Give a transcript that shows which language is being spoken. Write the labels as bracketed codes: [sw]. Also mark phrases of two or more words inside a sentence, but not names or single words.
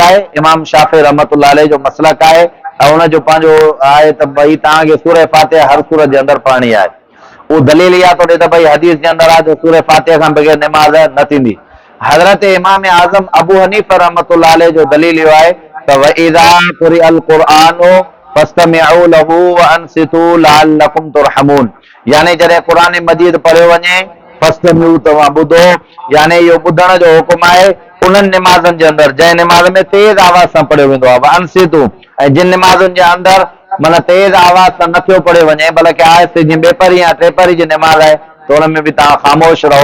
[sd] इमाम शाफ़ी रहमतुल्लाह अलैह जो मसलक आहे ऐं हुनजो पंहिंजो आहे त भई तव्हांखे सूरह फातिहा हर सूरत जे अंदरि पढ़णी आहे। उहो दलील इहा थो ॾे त भई हदीस जे अंदरि आहे त सूरह फातिहा खां बग़ैर निमाज़ न थींदी। हज़रत इमाम आज़म अबू हनीफ़ रहमतुल्लाह अलैह जो दलील इहो आहे त [ar] وإذا قرئ القرآن فاستمعوا له وأنصتوا لعلكم ترحمون, [sd] यानी जॾहिं क़ुरान मजीद पढ़ियो वञे फस्तमिऊ तव्हां ॿुधो, यानी इहो ॿुधण जो हुकुम आहे उन्हनि निमाज़नि जे अंदरि जंहिं निमाज़ में तेज़ आवाज़ सां पढ़ियो वेंदो आहे। वअनसितू, ऐं जिन निमाज़ुनि जे अंदरि माना तेज़ आवाज़ सां नथो पढ़ियो वञे बल्कि आहिस्ते जीअं ॿेपरी या टेपरी जी निमाज़ आहे त हुन में बि तव्हां ख़ामोश रहो।